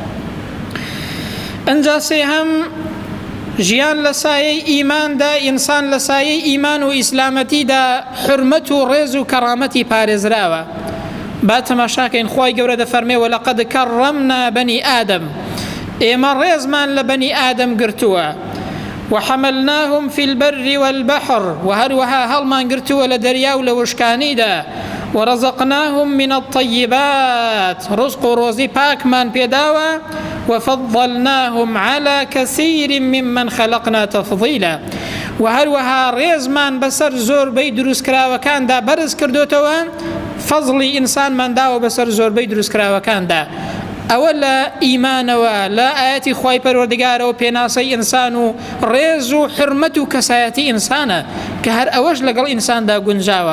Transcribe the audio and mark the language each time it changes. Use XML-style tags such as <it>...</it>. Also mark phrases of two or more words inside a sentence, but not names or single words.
<ckb>ئەنجا سێهەم ژیان لە سایەی ئیماندا ئینسان لە سایەی ئیمان و ئیسلامەتیدا حرمەت و ڕێز و کەڕامەتی پارێزراوە. با تەماشاکەین خوای گەورە دەفەرمێ</ckb> <ar>وەلەقەد کەڕەمنا بەنی ئادەم،</ar> <ckb>ئێمە ڕێزمان لە بەنی ئادەم گرتووە،</ckb> <ar>وحملناهم في البر والبحر،</ar> <ckb>وهروها هەڵمان گرتووە لە دەریا و لە وشکانیدا،</ckb> <ar>ورزقناهم من الطيبات،</ar> <ckb>رزق و ڕۆزی پاکمان پێداوە،</ckb> <ar>وفضلناهم على كثير ممن خلقنا تفضيلا،</ar> <ckb>وهروها ڕێزمان بەسەر زۆربەی دروستکراوەکاندا بەرز کردوتەوە، فەزڵی ئینسانمان داوە بەسەر زۆربەی دروستکراوەکاندا. ئەوە لە ئیمانەوە لە ئاەتی خوای پەروەردگارەوە پێناسەی ئینسان و ڕێز و حرمەت و کەسایەتی ئینسانە کە هەر ئەوەش لەگەڵ ئینساندا گونجاوە.</ckb>